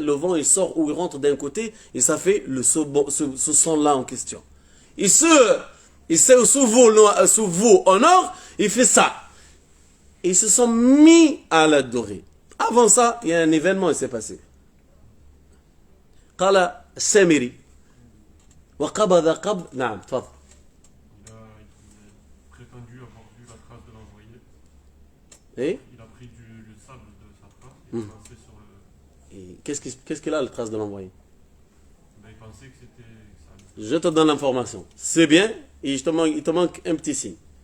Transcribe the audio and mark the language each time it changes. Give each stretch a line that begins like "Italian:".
French: Le vent il sort ou il rentre d'un côté, et ça fait ce son-là en question. Et ce veau en or, il fait ça. Et ils se sont mis à l'adorer. Avant ça, il y a un événement qui s'est passé.
Arabic: قال السامري وقبض قبض نعم تفضل.
French: Il a prétendu avoir vu la trace de l'envoyé. Et Il a pris le sable de sa trace et lancé sur le. Et qu'est-ce qu'il a, la trace de l'envoyé? Ben, il pensait que c'était. Je te donne l'information. C'est bien, et il te manque un petit signe.